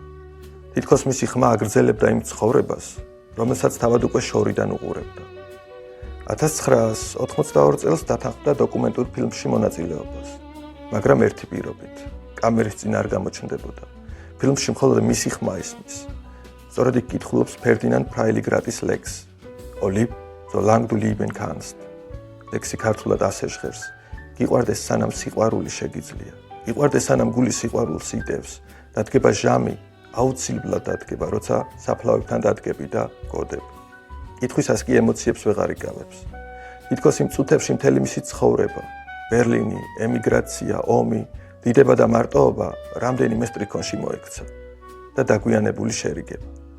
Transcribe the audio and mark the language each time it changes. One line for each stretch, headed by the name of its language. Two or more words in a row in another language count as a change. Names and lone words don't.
Georgian: თითქოს მისი ხმა აგრძელებდა იმ ცხოვრებას, რომელსაც თავად უკვე შორიდან უყურებდა. 1982 წელს დათანხმდა დოკუმენტურ ფილმში მონაწილეობას, მაგრამ ერთი პირობით. კამერის წინ არ გამოჩნდებოდა. ფილმში მხოლოდ მისი ხმა ისმის. სწორედ იქ კითხულობს ფერდინანდ ფრაილიგრატის ლექსს.
German: Olib, solange du lieben kannst.
Georgian: ლექსი ქართულად ასე ჟღერს. გიყვარდეს სანამ სიყვარული შეგიძლია. გიყვარდეს სანამ გული სიყვარულს იდევს. დადგება ჟამი, აუცილებლად დადგება, როცა საფლავებთან დადგები და გოდები. კითხვისას კი ემოციებს ვეღარ იკავებს. თითქოს იმ წუთებში მთელი მისი ცხოვრება, ბერლინი, ემიგრაცია, ომი, დიდება და მარტოობა რამდენიმე სტრიქონში მოექცა და დაგვიანებული შერიგება.